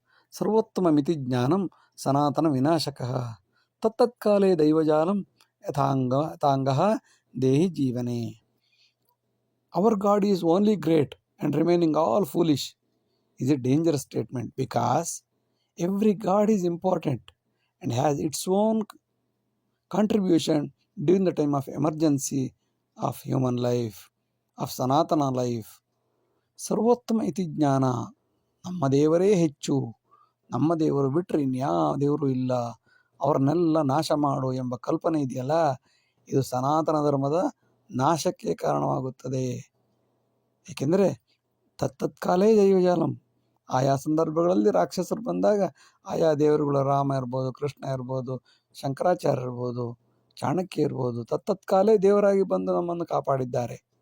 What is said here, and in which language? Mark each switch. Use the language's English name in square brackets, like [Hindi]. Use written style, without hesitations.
[Sanskrit] ಸರ್ವೋತ್ತಮ ಮಿತಿ ಜ್ಞಾನಂ ಸನಾತನ ವಿನಾಶಕಃ ತತ್ತತ್ಕಾಲೇ ದೈವಜಾಲಂ ಯಥಾಂಗಃ ದೇಹಿ ಜೀವನೆ. [English] Our god is only great and remaining all foolish is a dangerous statement, because every god is important and has its own contribution during the time of emergency of human life, of Sanatana life. [Sanskrit] ಸರ್ವೋತ್ತಮ ಇತಿ ಜ್ಞಾನ, [Kannada] ನಮ್ಮ ದೇವರೇ ಹೆಚ್ಚು, ನಮ್ಮ ದೇವರು ಬಿಟ್ಟರೆ ಇನ್ಯಾವ ದೇವರು ಇಲ್ಲ, ಅವರನ್ನೆಲ್ಲ ನಾಶ ಮಾಡು ಎಂಬ ಕಲ್ಪನೆ ಇದೆಯಲ್ಲ, ಇದು ಸನಾತನ ಧರ್ಮದ ನಾಶಕ್ಕೆ ಕಾರಣವಾಗುತ್ತದೆ. ಏಕೆಂದರೆ [Sanskrit] ತತ್ತತ್ಕಾಲೇ ದೈವಜಾಲಂ, [Kannada] ಆಯಾ ಸಂದರ್ಭಗಳಲ್ಲಿ ರಾಕ್ಷಸರು ಬಂದಾಗ ಆಯಾ ದೇವರುಗಳು, ರಾಮ ಇರ್ಬೋದು, ಕೃಷ್ಣ ಇರ್ಬೋದು, ಶಂಕರಾಚಾರ್ಯ ಇರ್ಬೋದು, ಚಾಣಕ್ಯ ಇರ್ಬೋದು, ತತ್ತತ್ಕಾಲೇ ದೇವರಾಗಿ ಬಂದು ನಮ್ಮನ್ನು ಕಾಪಾಡಿದ್ದಾರೆ.